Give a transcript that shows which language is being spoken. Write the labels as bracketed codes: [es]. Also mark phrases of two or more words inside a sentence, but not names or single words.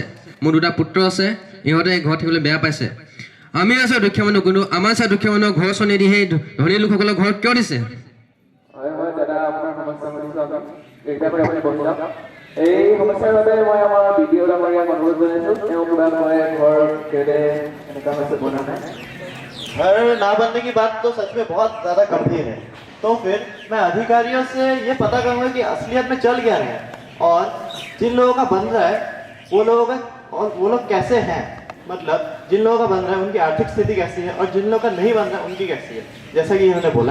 [as] মোৰ 2টা পুত্ৰ আছে, ইহঁতে এই ঘৰত থাকিবলৈ বেয়া পাইছে। আমি আছো দুখীয়া মানুহ, কিন্তু আমাৰ চাই দুখীয়া মানুহক ঘৰ চনি দি সেই ধনী লোকসকলক ঘৰত কিয় দিছে? হয় দাদা, আপোনাৰ সমস্যা শুনিছোঁ। এতিয়া কৰি আপুনি বহি যাওক। এই সমস্যাৰ বাবে মই আমাৰ বিডিঅ ডাঙৰীয়াক অনুৰোধ জনাইছোঁ, তেওঁ কিবা কয় ঘৰ কেলে এনেকুৱা হৈছে বনা নাই। [hi] घर ना बनने की बात तो सच में बहुत ज़्यादा गंभीर है। तो फिर मैं अधिकारियों से ये पता करूँगा कि असलियत में चल क्या रहा है और जिन लोगों का बन रहा है वो लोग कैसे हैं, मतलब जिन लोगों का बन रहा है उनकी आर्थिक स्थिति कैसी है और जिन लोगों का नहीं बन रहा उनकी कैसी है, जैसा कि इन्होंने बोला।